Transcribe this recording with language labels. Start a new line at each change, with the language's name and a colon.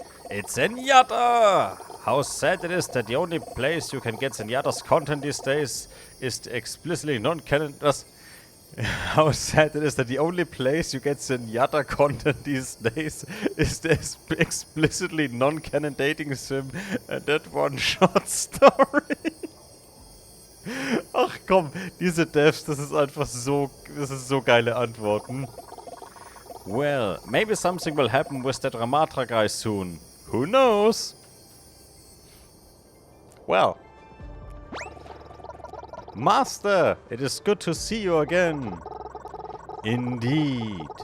English: It's Zenyatta! How sad it is that the only place you can get Zenyatta's content these days is the explicitly non-canon... How sad it is that the only place you get Zenyatta content these days is the explicitly non-canon dating sim and that one-shot story.
German: Ach komm, diese Devs, das ist einfach so, das ist so geile Antworten.
English: Well, maybe something will happen with that Ramatra guy soon. Who knows? Well. Master, it is good to see you again. Indeed.